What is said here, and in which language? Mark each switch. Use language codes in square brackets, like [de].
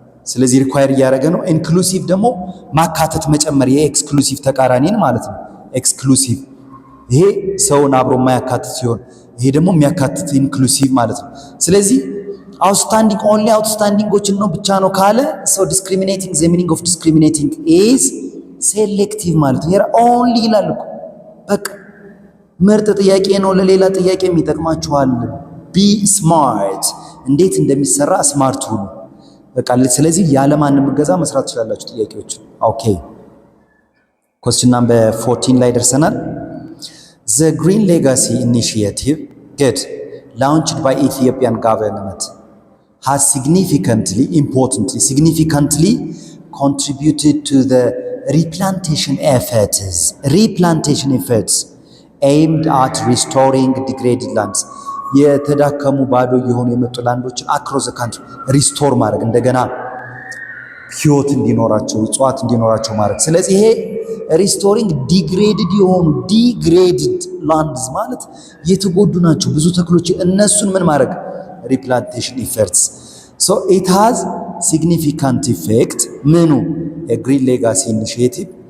[am] ስለዚህ ሪኳየር ያደረገ ነው ኢንክሉሲቭ ደግሞ ማካተት መጨመር የኤክስክሉሲቭ ተቃራኒን ማለት ነው ኤክስክሉሲቭ ይሄ ሰውን አብሮ ማያካትት ሲሆን ይሄ ደግሞ የሚያካትት ኢንክሉሲቭ ማለት ነው ስለዚህ outstanding only outstandingዎችን ነው ብቻ ነው ካለ [en] so discriminating the meaning of discriminating is selective [am] ማለት ነው only ይላል እኮ በቃ ምርጥ ጥያቄ ነው ለሌላ ጥያቄ የሚጠቅማችኋል [en] ቢ ስማርት [am] እንዴት እንደሚሰራ ስማርት ሁኑ። በቃ ስለዚህ ያለማንም እገዛ መስራት ትችላላችሁ ጥያቄዎችን። ኦኬ [en] question number 14 [am] ላይ ደርሰናል። [en] The Green Legacy Initiative good launched by Ethiopian government has significantly contributed to the replantation efforts aimed at restoring degraded lands. [am] የተዳከሙ ባዶ የሆኑ የመጡ ላንዶችን [en] አክሮስ ዘ ካንትሪ [am] ሪስቶር ማድረግ እንደገና ህይወት እንዲኖራቸው እጽዋት እንዲኖራቸው ማድረግ። ስለዚህ ይሄ ሪስቶሪንግ ዲግሬድድ ላንድስ ማለት የተጎዱ ናቸው ብዙ ተክሎች እነሱን ምን ማድረግ ሪፕላንቴሽን ኢፈርትስ [en] ሶ ኢት ሃዝ ሲግኒፊካንት ኢፌክት [am] ምኑ የግሪን ሌጋሲ ኢኒሺዬቲቭ